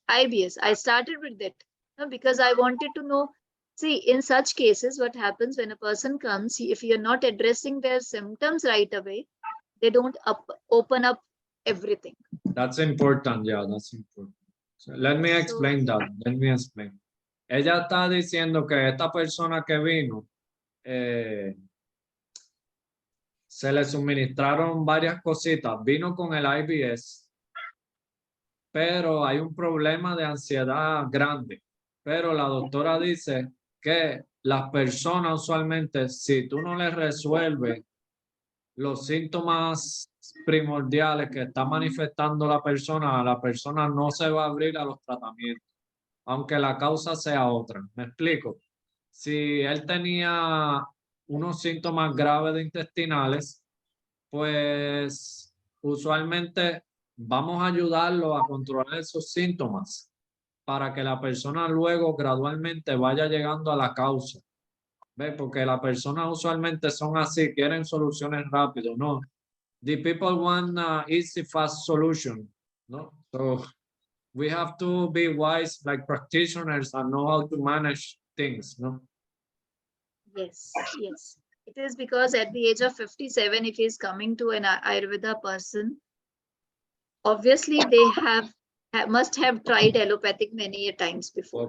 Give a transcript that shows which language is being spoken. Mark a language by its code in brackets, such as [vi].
[en] I started with that because I wanted to know. See, in such cases, what happens when a person comes, if you're not addressing their symptoms right away, they don't open up everything. That's important, yeah, that's important. So let me explain that. Let me explain. [es] Ella está diciendo que esta persona que vino, se le suministraron varias cositas. Vino con el IBS, pero hay un problema de ansiedad grande. Pero la doctora dice que las personas usualmente, si tú no les resuelves los síntomas primordiales que está manifestando la persona no se va a abrir a los tratamientos, aunque la causa sea otra. ¿Me explico? Si él tenía unos síntomas graves de intestinales, pues usualmente vamos a ayudarlo a controlar esos síntomas para que la persona luego gradualmente vaya llegando a la causa. ¿Ve? Porque las personas usualmente son así, quieren soluciones rápido, ¿no? [en] The people want easy, fast solution, ¿no? So we have to be wise like practitioners and know how to manage things, ¿no? Yes, yes. It is because at the age of 57, if he is coming to an Ayurveda person, obviously they must have tried allopathic many a times before.